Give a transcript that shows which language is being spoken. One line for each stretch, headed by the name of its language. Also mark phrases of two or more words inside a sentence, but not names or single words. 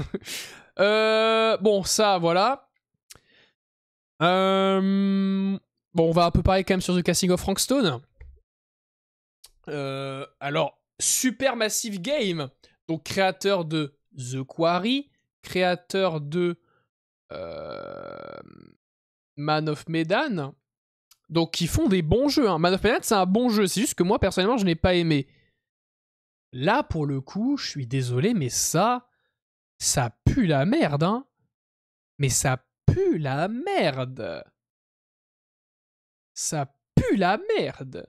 French: Bon, ça, voilà. Bon, on va un peu parler quand même sur The Casting of Frank Stone. Alors, Supermassive Game, donc créateur de The Quarry, créateur de Man of Medan, donc qui font des bons jeux. Hein. Man of Medan, c'est un bon jeu, c'est juste que moi, personnellement, je n'ai pas aimé. Là, pour le coup, je suis désolé, mais ça pue la merde, hein. Mais ça pue la merde. Ça pue la merde.